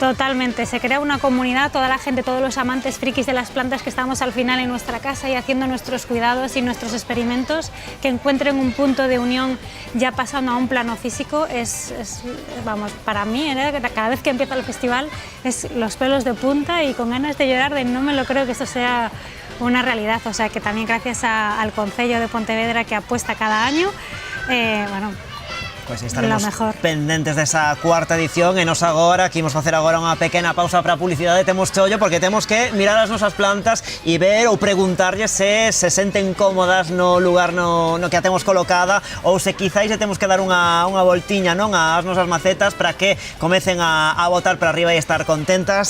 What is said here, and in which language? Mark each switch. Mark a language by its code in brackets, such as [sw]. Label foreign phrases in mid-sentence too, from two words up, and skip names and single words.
[es] Totalmente, se crea una comunidad, toda la gente, todos los amantes frikis de las plantas que estamos al final en nuestra casa y haciendo nuestros cuidados y nuestros experimentos, que encuentren un punto de unión ya pasando a un plano físico. Vamos, para mí, cada vez que empieza el festival es los pelos de punta y con ganas de llorar, de no me lo creo que esto sea una realidad. O sea que también gracias al Concello de Pontevedra, que apuesta cada año, bueno, [gl] Pois estaremos pendentes desa cuarta edición e nos agora, que imos facer agora unha pequena pausa para a publicidade, temos chollo porque temos que mirar as nosas plantas e ver ou preguntarlles se senten cómodas no lugar no que a temos colocada ou se quizáis temos que dar unha voltiña, non, ás nosas macetas para que comecen a botar para arriba e estar contentas.